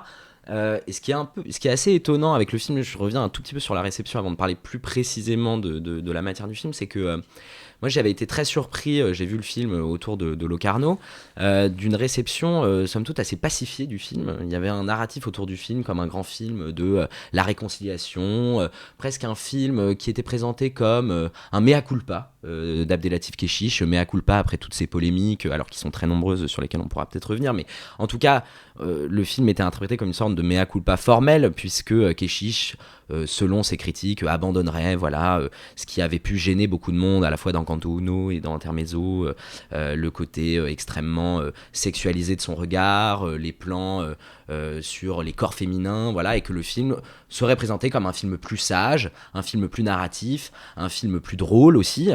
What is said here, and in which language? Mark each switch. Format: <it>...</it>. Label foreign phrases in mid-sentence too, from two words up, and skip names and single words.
<fr>Et ce qui est assez étonnant avec le film, je reviens un tout petit peu sur la réception avant de parler plus précisément de la matière du film, c'est que moi j'avais été très surpris, j'ai vu le film autour de Locarno, d'une réception somme toute assez pacifiée du film. Il y avait un narratif autour du film comme un grand film de la réconciliation, presque un film qui était présenté comme un</fr> <la>mea culpa</la> <fr>d'Abdelatif Kechiche,</fr> <la>mea culpa</la> <fr>après toutes ces polémiques, alors qui sont très nombreuses, sur lesquelles on pourra peut-être revenir, mais en tout cas le film était interprété comme une sorte de</fr> <la>mea culpa</la> <fr>formel, puisque Kechiche, selon ses critiques, abandonnerait ce qui avait pu gêner beaucoup de monde, à la fois dans Canto Uno et dans Intermezzo, le côté extrêmement sexualisé de son regard, les plans sur les corps féminins, et que le film serait présenté comme un film plus sage, un film plus narratif, un film plus drôle aussi, hein.</fr>